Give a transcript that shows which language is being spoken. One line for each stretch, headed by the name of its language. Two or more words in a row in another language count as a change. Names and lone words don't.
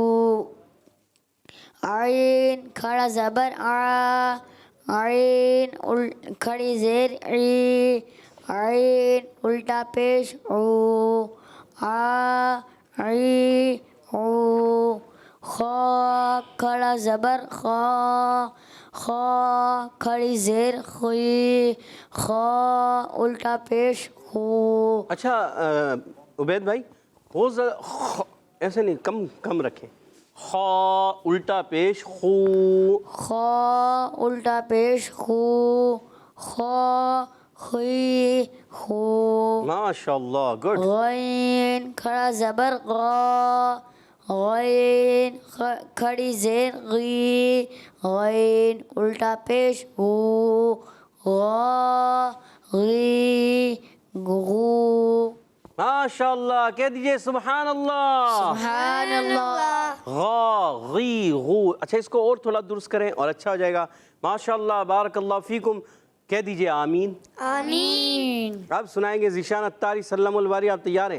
Urdu: عین کھڑا زبر آ عین کھڑی زیر ای عین الٹا پیش او آ ای او خا کھڑا زبر خا خا کھڑی زیر خی خا الٹا پیش خو۔ اچھا عبید بھائی ہو ایسے نہیں، کم رکھیں، خا الٹا پیش خو خا الٹا پیش خو خا خی خو۔
Arabic: ماشاء اللہ، گڈ۔
Urdu: غین کھڑا زبر غا غین کھڑی زیر غی غین الٹا پیش غو غا غی غو۔
Arabic: ماشاء اللہ،
Urdu: کہہ دیجئے
Arabic: سبحان اللہ۔ سبحان اللہ۔
Urdu: غا غی غو۔ اچھا اس کو اور تھوڑا درست کریں اور اچھا ہو جائے گا۔
Arabic: ماشاء اللہ، بارک اللہ فیکم،
Urdu: کہہ دیجئے آمین۔ آمین۔ اب سنائیں گے ذیشان اتاری، سلم الباری، آپ تیار ہیں؟